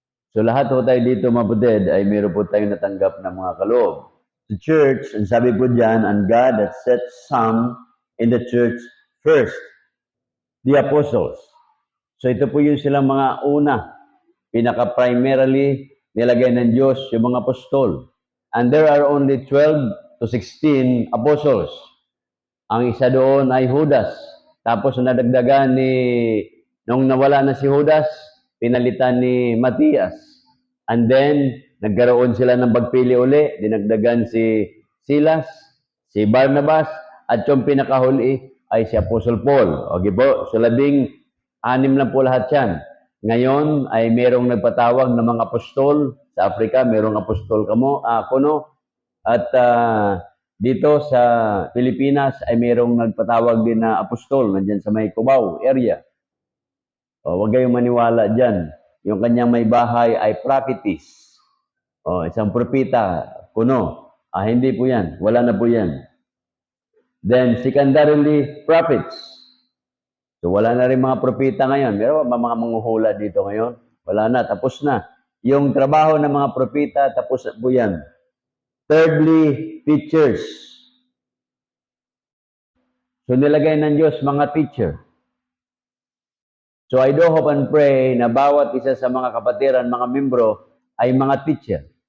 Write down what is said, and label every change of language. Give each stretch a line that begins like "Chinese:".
Filipino: So lahat po tayo dito, mga kapatid, ay meron po tayong natanggap ng mga kaloob.
English: The church,
Filipino: ang sabi po dyan,
English: and God has set some in the church first, the apostles.
Filipino: So ito po yung silang mga una, pinaka-primarily nilagay ng Diyos, yung mga apostol.
English: And there are only 12 to 16 apostles.
Filipino: Ang isa doon ay Judas. Tapos nadagdagan nung nawala na si Judas, pinalitan ni Matias. And then, nagkaroon sila ng pagpili uli, dinagdagan si Silas, si Barnabas, at yung pinakahuli ay si Apostle Paul. Okay po, so 16 lang po lahat yan. Ngayon ay merong nagpatawag ng mga apostol sa Africa, merong apostol kuno, at dito sa Pilipinas ay merong nagpatawag din na apostol nandyan sa may Cubao area. O, huwag kayong maniwala dyan. Yung kanyang may bahay ay prophetess. O, isang propita, kuno. Hindi po yan. Wala na po yan.
English: Then, secondarily, prophets.
Filipino: So, wala na rin mga propita ngayon. Pero mga manghuhula dito ngayon. Wala na. Tapos na. Yung trabaho ng mga propita, tapos na po yan.
English: Thirdly, teachers.
Filipino: So nilagay ng Diyos mga teacher. So
English: I do hope and pray
Filipino: na bawat isa sa mga kapatiran, mga membro, ay mga teacher.